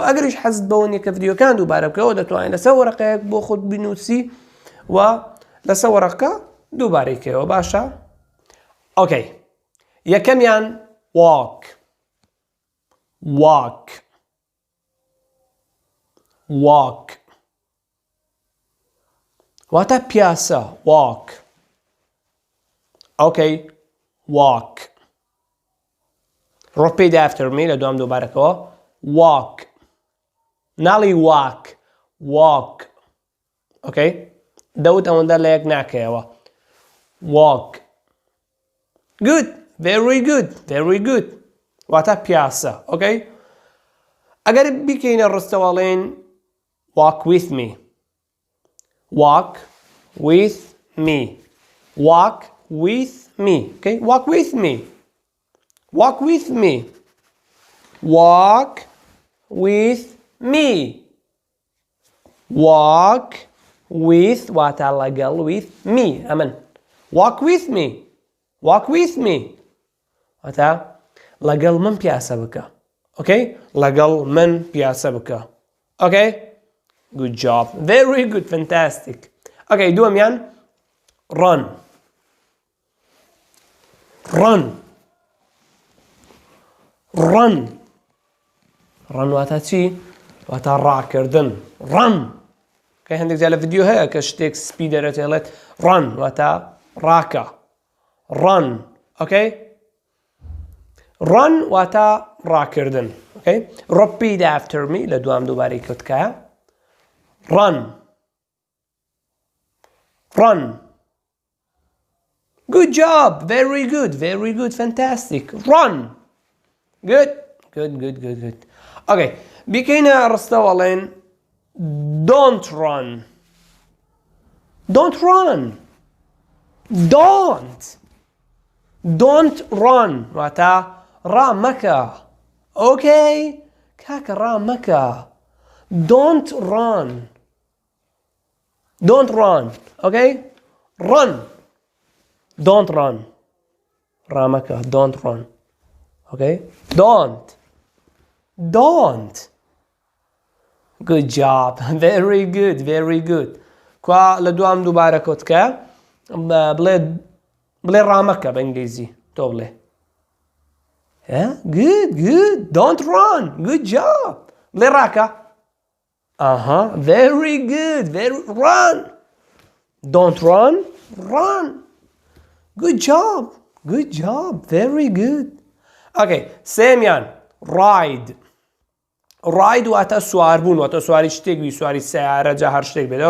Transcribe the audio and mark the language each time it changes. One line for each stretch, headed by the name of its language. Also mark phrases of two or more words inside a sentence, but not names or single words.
Central Kurdish: ئەگەریش حەزت بەوە نییە کە ڤیدیۆکان دووبارە بکەوە، دەتوانێت لەسەر وەرەقەیەک بۆ خۆت بنووسی و لەسەر وەرەقەکە دووبارێکەوە. باشە؟ ئۆکەی، یەکەمیان walk.
English: walk. walk.
Central Kurdish: واتە پیاسە.
English: walk.
Central Kurdish: ئۆکەی،
English: walk. repeat after me
Central Kurdish: لە دوام دووبارەکەوە.
English: walk. ناڵی walk. walk.
Central Kurdish: ئۆکەی، دەوت ئەوەندە لە یەک ناکەیەوە.
English: walk. good. very good. very good.
Central Kurdish: واتە پیاسە. ئۆکەی، ئەگەر بیکەینە ڕستەوەڵێن
English: walk with me. walk with me. walk with me. Okay, walk with me. walk with me. walk with me. walk with
Central Kurdish: واتە لەگەڵ
English: with me. ئەمن walk with me. walk with me.
Central Kurdish: واتە لەگەڵ من پیاسە بکە. Okay, لەگەڵ من پیاسە بکە.
English: Okay, good job. very good. fantastic.
Central Kurdish: Okay, دووەمیان
English: run. run. run. run
Central Kurdish: واتە چی؟ واتە ڕاکردن. run. کە هەندێک جار لە ڤیدیۆ هەیە کە شتێک سپی دەرەچێڵێت run واتە ڕاکە.
English: run. Okay, run
Central Kurdish: واتە ڕاکردن.
English: Okay, repeat after me
Central Kurdish: لە دوام دووبارەی کەوتکایە.
English: run. run. good job. very good. very good. fantastic. run. good. good. good. good. good.
Central Kurdish: okay, بیکەینە ڕستەوەڵێن
English: don't run. don't run. don't. don't run
Central Kurdish: واتە ڕامەکە. ئۆکەی کاکە ڕامەکە.
English: don't run. don't run. okay, run. don't run. ڕامەکە. don't run. okay, don't. don't. good job. very good. very good.
Central Kurdish: کوا لە دوام دووبارە کۆتکە بڵێ ڕامەکە بە ئینگلیزی، تۆ بڵێ.
English: good. good. don't run. good job.
Central Kurdish: بڵێ ڕاکە.
English: very good. run. don't run. run. Good job. Good job. Very good. Okay.
Central Kurdish: سێمیان ride. Ride واتە سواربوون واتە سواری شتێک بی سواری سیارە جا هەر شتێک بێت.